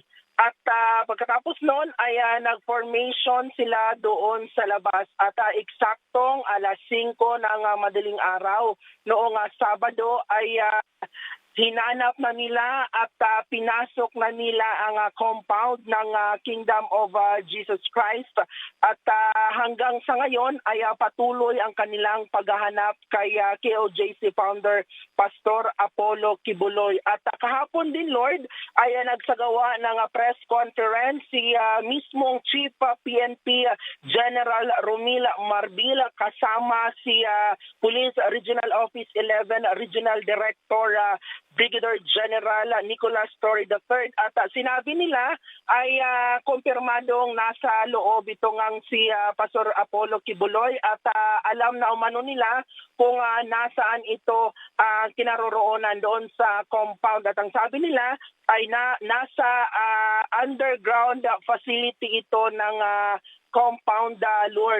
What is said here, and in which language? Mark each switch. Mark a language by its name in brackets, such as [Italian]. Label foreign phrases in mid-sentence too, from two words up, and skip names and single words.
[Filipino] At pagkatapos noon ay nag-formation sila doon sa labas at eksaktong 5:00 ng madaling araw noong Sabado ay hinanap na nila at pinasok na nila ang compound ng Kingdom of Jesus Christ at hanggang sa ngayon ay patuloy ang kanilang paghahanap kay KOJC founder Pastor Apollo Kibuloy. At kahapon din, Lord, ay nagsagawa ng press conference si mismong Chief PNP General Romil Marbil kasama si Police Regional Office 11 Regional Director Brigadier General Nicolas Torre III at sinabi nila ay kumpirmadong nasa loob itong si Pastor Apollo Kibuloy at alam na umano nila kung nasaan ito kinaroroonan doon sa compound at ang sabi nila ay nasa [English] underground facility [Filipino] ito ng compound, Lord.